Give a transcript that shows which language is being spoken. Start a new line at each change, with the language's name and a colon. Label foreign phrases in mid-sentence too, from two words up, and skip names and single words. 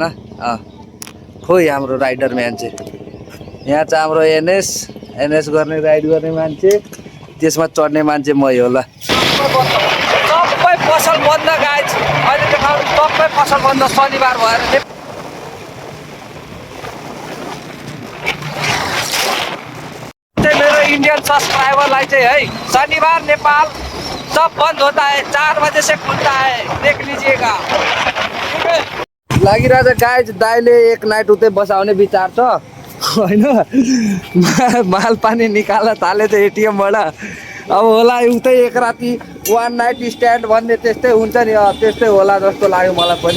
Nepali: खोइ हाम्रो राइडर मान्छे यहाँ चाहिँ हाम्रो एनएस गर्ने, राइड गर्ने मान्छे, त्यसमा चढ्ने मान्छे मै हो। ल सबै पसल बन्द गाइज, अहिले देखाउनु सबै पसल बन्द, शनिबार भएर। मेरो इंडियन सब्सक्राइबरलाई चाहिँ
Hindi: है, शनिबार नेपाल सब बंद होता है, 4 बजे से खुलता है, देख लीजिएगा।
Nepali: लागिरहेछ गाइज, दाइले एक नाइट उतै बसाउने विचार छ होइन। माल पानी निकाल्न थालेछ एटिएमबाट। अब होला उतै एक राति 1
English: night stand
Nepali: भन्ने त्यस्तै हुन्छ नि, त्यस्तै होला जस्तो लाग्यो मलाई पनि।